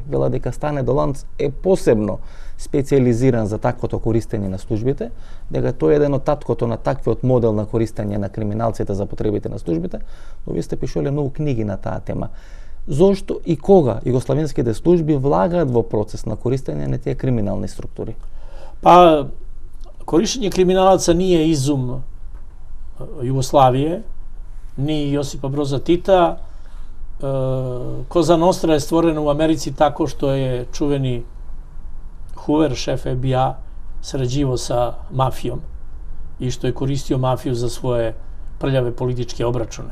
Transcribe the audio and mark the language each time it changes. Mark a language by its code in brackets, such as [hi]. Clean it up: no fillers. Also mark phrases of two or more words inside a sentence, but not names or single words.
[mk] Вела дека Стане Доланц е посебно специализиран за таквото користење на службите, дека тој е еден од таткото на таквиот модел на користење на криминалците за потребите на службите, но вие сте пишале многу книги на таа тема. Зошто и кога југославенските служби влагаат во процес на користење на тие криминални структури? [sr] Па, користење криминалаца nije izum Југославије, ni Josipa Broza Tita. Koza Nostra je stvorena u Americi tako što je čuveni Hoover, šef FBI-a, sarađivao sa mafijom i što je koristio mafiju za svoje prljave političke obračune.